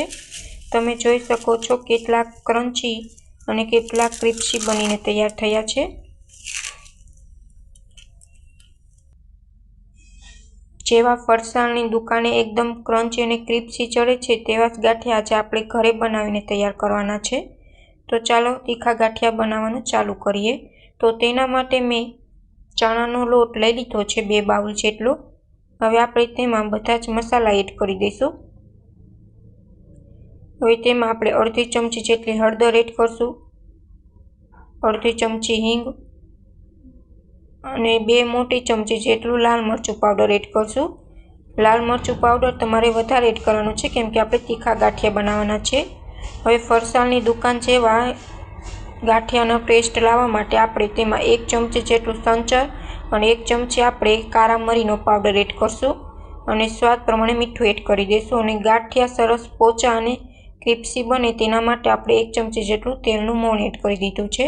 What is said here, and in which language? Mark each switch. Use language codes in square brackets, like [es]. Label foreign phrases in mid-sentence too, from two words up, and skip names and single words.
[gu] તમે જોઈ શકો છો કેટલા ક્રંચી અને કેટલા ક્રિસ્પી બનીને તૈયાર થયા છે। જેવા ફરસાણની દુકાને એકદમ ક્રંચી અને ક્રિસ્પી ચઢે છે તેવા જ ગાઠિયા આજ આપણે ઘરે બનાવીને તૈયાર કરવાના છે। તો ચાલો તીખા ગાઠિયા બનાવવાનું ચાલુ કરીએ। તો તેના માટે મેં ચણાનો લોટ લઈ લીધો છે 2 બાઉલ જેટલો। હવે આપણે તેમાં બધા જ મસાલા એડ કરી દઈશું। હવે તેમાં આપણે અર્ધી ચમચી જેટલી હળદર એડ કરશું, અર્ધી ચમચી હીંગ અને 2 મોટી ચમચી જેટલું લાલ મરચું પાવડર એડ કરશું। લાલ મરચું પાવડર તમારે વધારે એડ કરવાનું છે કેમ કે આપણે તીખા ગાંઠિયા બનાવવાના છે। હવે ફરસાણની દુકાન જેવા ગાંઠિયાનો ટેસ્ટ લાવવા માટે આપણે તેમાં 1 ચમચી જેટલું સંચર અને 1 ચમચી આપણે કાળા મરીનો પાવડર એડ કરશું અને સ્વાદ પ્રમાણે મીઠું એડ કરી દઈશું અને ગાંઠિયા સરસ પોચા અને ક્રિસ્પી બને તેના માટે આપણે 1 ચમચી જેટલું તેલનું મોણ એડ કરી દીધું છે।